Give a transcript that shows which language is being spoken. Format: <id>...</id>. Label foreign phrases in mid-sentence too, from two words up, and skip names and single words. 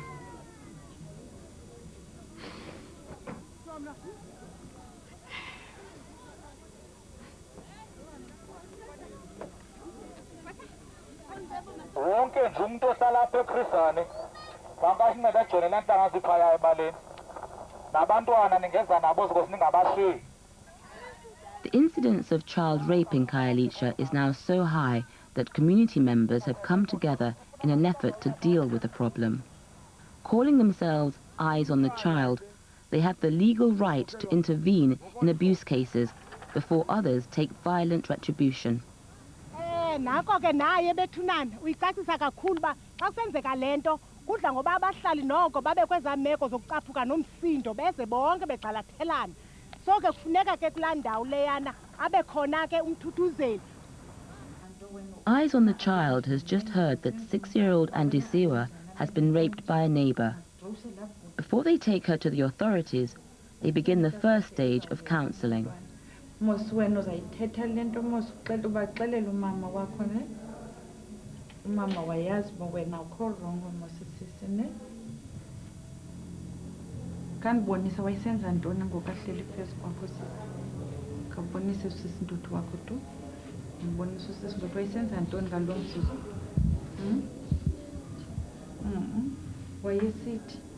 <xh>Wonke nje umuntu ohlala apha eKhrisane bangasinceda ajone laa ntanga ziphaya ebaleni. Nabantwana ningeza nabo ziko siningabashiyi.</xh> <en>The incidence of child rape in Khayelitsha is now so high that community members have come together in an effort to deal with the problem. Calling themselves Eyes on the Child, they have the legal right to intervene in abuse cases before others take violent retribution.</en> <xh>Nako ke naye bethunana uyicacisa kakhulu ba xa kusenzeka lento kudla ngoba abahlali noko babe kweza meko zokucaphuka nomsindo beze bonke begxalathelana. So ke kufuneka ke kulaa ndawo leyana abe khona ke umthuthuzeli.</xh> <en>Eyes on the Child has just heard that 6-year-old Andisiwa has been raped by a neighbor. Before they take her to the authorities, they begin the first stage of counseling.</en> <xh>Mos wena uzayithetha lento mos uqeda ubaxelela umama wakho ne umama wayazi uba wena ukho wrong mos sisi ne kandibonisa wayisenza ntoni ngoku ahleli phezu kwakho sisi kabonise usisi intuthu wakho tu mbonisa usisi ngoku wayisenza ntoni ngalo mzuzu wayesithi</xh>